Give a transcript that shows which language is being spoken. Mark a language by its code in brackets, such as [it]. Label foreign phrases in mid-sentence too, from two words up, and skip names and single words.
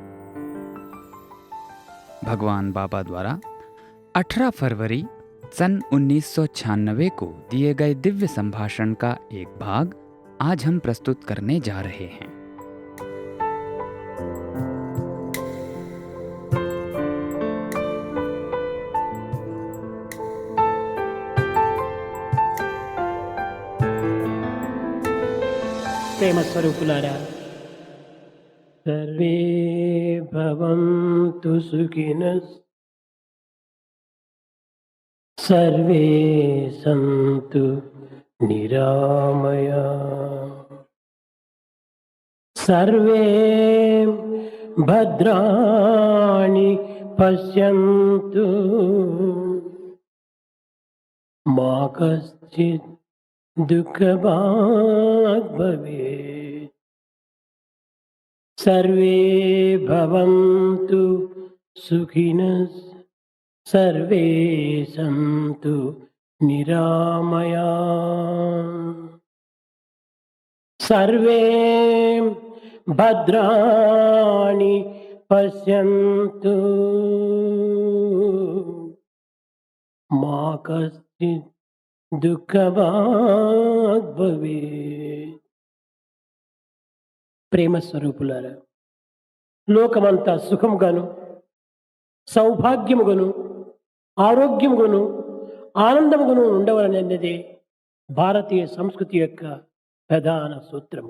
[hi] भगवान बाबा द्वारा 18 फरवरी सन 1996 को दिए गए दिव्य संभाषण का एक भाग आज हम प्रस्तुत करने जा रहे हैं। [te] ప్రేమ స్వరూపులారా, [sa] సర్వే భవంతు సుఖినః, సర్వే సంతు నిరామయా, సర్వే భద్రాణి పశ్యంతు, మా కశ్చిత్ दुःखभाग् भवेत्। सर्वे भवन्तु सुखिनः, सर्वे सन्तु निरामया, सर्वे भद्राणि पश्यन्तु, मा कश्चित् దుఃఖభాగ్ భవేత్। [te] ప్రేమ స్వరూపులారా, లోకమంతా సుఖముగాను, సౌభాగ్యముగాను, ఆరోగ్యముగాను, ఆనందముగాను ఉండవలనన్నదే భారతీయ సంస్కృతి యొక్క ప్రధాన సూత్రము.